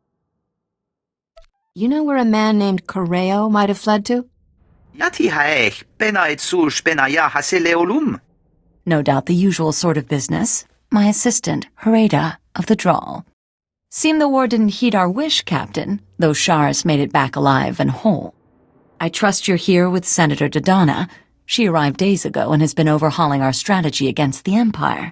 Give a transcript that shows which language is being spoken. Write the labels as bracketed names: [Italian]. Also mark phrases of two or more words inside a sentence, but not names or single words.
[English] You know where a man named Corellia might have fled to? Yati haech benait sush benaya haseleolum. No doubt the usual sort of business. My assistant, Hereda, of the Drawl. Seemed the war didn't heed our wish, Captain, though Shars made it back alive and whole. I trust you're here with Senator Dodonna. She arrived days ago and has been overhauling our strategy against the Empire.